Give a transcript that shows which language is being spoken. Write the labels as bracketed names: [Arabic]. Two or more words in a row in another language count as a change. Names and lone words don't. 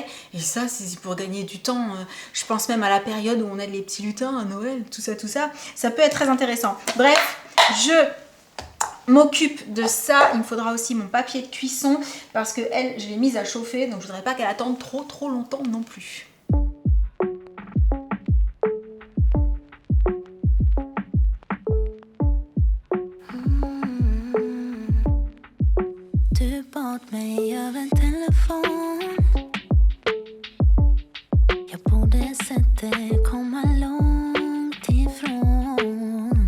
[French] Et ça, c'est pour gagner du temps. Je pense même à la période où on aide les petits lutins à Noël, tout ça. Ça peut être très intéressant. Bref, je m'occupe de ça. Il me faudra aussi mon papier de cuisson parce que elle, je l'ai mise à chauffer, donc je ne voudrais pas qu'elle attende trop longtemps non plus. [Swedish] bad mig över en telefon. Jag borde sett det komma långt ifrån.